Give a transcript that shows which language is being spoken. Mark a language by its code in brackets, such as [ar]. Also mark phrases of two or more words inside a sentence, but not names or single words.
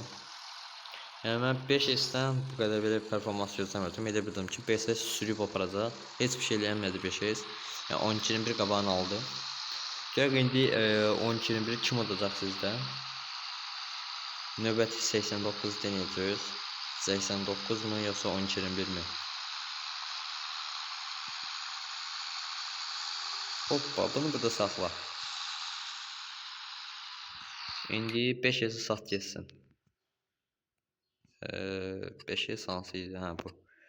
[az] Yəni mən 5S'dən bu qədər belə performans gözləmirdim. Elə bildim ki 5S sürüb aparacaq. Heç bir şey eləmədi 5S. Yəni 12-21 qabağını aldı. Görək indi 12-21 kim olacaq sizdə? Növbəti 89 deneyəcəyik. [tr] 89 mu yoksa 12.21 mi? [az] Hoppa, bunu burada saxla. İndi 5 yası sat geçsin. 5 yası hansıydı? Ha, bu.